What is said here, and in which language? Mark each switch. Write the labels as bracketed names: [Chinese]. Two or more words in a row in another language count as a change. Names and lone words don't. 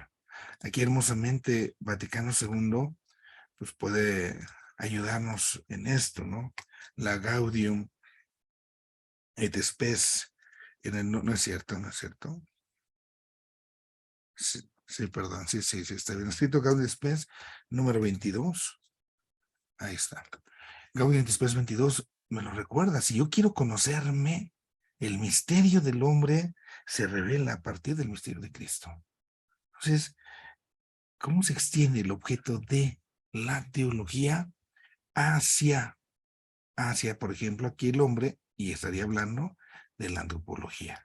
[Spanish] Aquí hermosamente Vaticano II, pues puede ayudarnos en esto, ¿no? La Gaudium et Spes, no es cierto, no es cierto. Sí, sí, perdón, sí, está bien escrito, Gaudium et Spes, número 22. Ahí está. Gaudium et Spes 22 me lo recuerda. Si yo quiero conocerme, el misterio del hombre se revela a partir del misterio de Cristo. Entonces, ¿cómo se extiende el objeto de la teología hacia, por ejemplo, aquí el hombre, y estaría hablando de la antropología?